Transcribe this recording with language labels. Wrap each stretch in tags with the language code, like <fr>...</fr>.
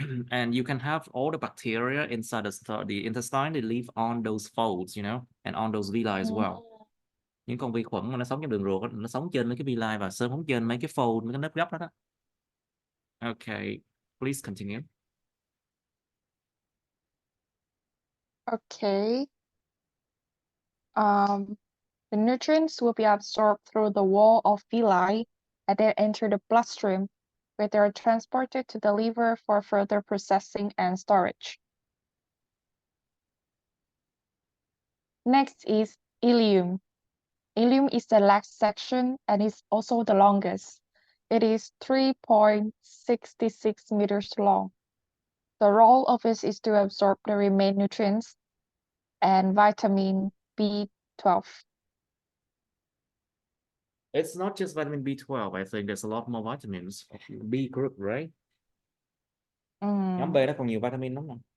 <en>And you can have all the bacteria inside the intestine, they live on those folds, and on those villi as well.</en> <vi>Những con vi khuẩn mà nó sống trong đường ruột nó sống trên mấy cái villi và sống trên mấy cái fold, mấy cái nếp gấp đó.</vi> <en>Okay, please continue. Okay. The nutrients will be absorbed through the wall of villi and then enter the bloodstream, where they are transported to the liver for further processing and storage. Next is ileum. Ileum is the last section and is also the longest. It is 3.66 meters long. The role of it is to absorb the remaining nutrients and vitamin B12. It's not just vitamin B12. I think there's a lot more vitamins. B group, right?</en> <vi>Nhóm B nó còn nhiều vitamin lắm nè.</vi>